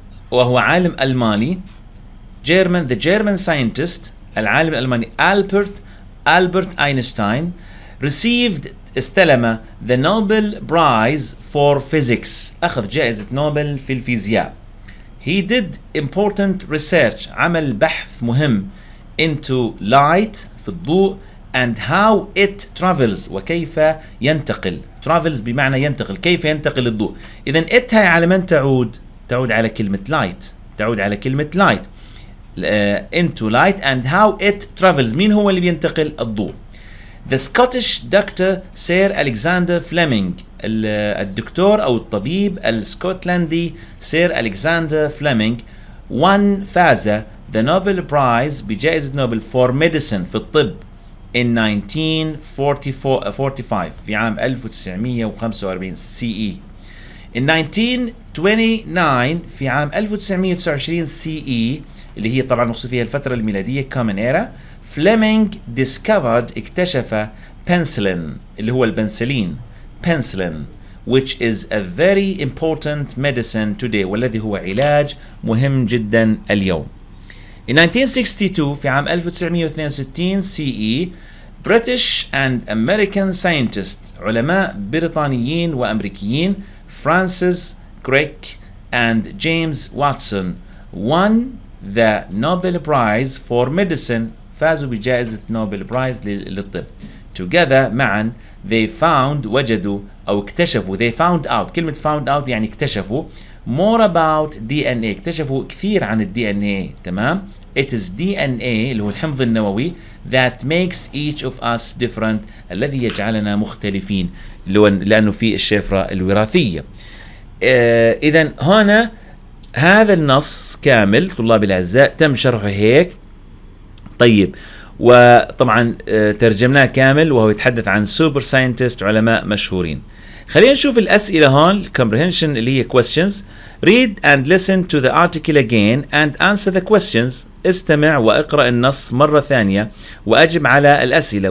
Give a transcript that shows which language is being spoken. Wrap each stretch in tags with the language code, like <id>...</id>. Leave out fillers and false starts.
<ar>وهو عالم ألماني</ar> <en>the German scientist</en> <ar>العالم الألماني ألبرت أينشتاين استلم</ar> <en>the Nobel Prize for Physics</en> <ar>أخذ جائزة نوبل في الفيزياء.</ar> <en>He did important research</en> <ar>عمل بحث مهم</ar> <en>into light</en> <ar>في الضوء</ar> <en>and how it travels</en> <ar>وكيف ينتقل. travels بمعنى ينتقل كيف ينتقل الضوء. إذن it هاي على من تعود على كلمة light</ar> <en>into light and how it travels</en> <ar>مين هو اللي بينتقل الضوء.</ar> <en>The Scottish doctor Sir Alexander Fleming</en> <ar>الدكتور أو الطبيب الاسكتلندي</ar> <en>Sir Alexander Fleming فاز the Nobel Prize</en> <ar>بجائزة نوبل</ar> <en>for medicine</en> <ar>في الطب</ar> <en>in 1945 في عام 1945 CE. In 1929</en> <ar>في عام 1929 CE اللي هي طبعا نقصد فيها الفترة الميلادية Common Era Fleming اكتشف penicillin اللي هو البنسلين</ar> <en>penicillin which is a very important medicine today</en> <ar>والذي هو علاج مهم جدا اليوم.</ar> <en>In 1962 في عام 1962 CE British and American scientists</en> <ar>علماء بريطانيين وأمريكيين</ar> <en>Francis Crick and James Watson won the Nobel Prize for Medicine</en> <ar>فازوا بجائزة نوبل برايز للطب. Together معا وجدوا أو اكتشفوا found out كلمة found out يعني اكتشفوا</ar> <en>more about DNA</en> <ar>اكتشفوا كثير عن DNA تمام.</ar> <en>It is DNA</en> <ar>اللي هو الحمض النووي</ar> <en>that makes each of us different</en> <ar>الذي يجعلنا مختلفين لأنه في الشفرة الوراثية. إذن هنا هذا النص كامل طلاب الأعزاء تم شرحه هيك. طيب وطبعا ترجمناه كامل وهو يتحدث عن سوبر ساينتست علماء مشهورين. خلينا نشوف الأسئلة هون comprehension اللي هي questions.</ar> <en>Read and listen to the article again and answer the questions.</en> <ar>استمع وأقرأ النص مرة ثانية وأجب على الأسئلة.</ar>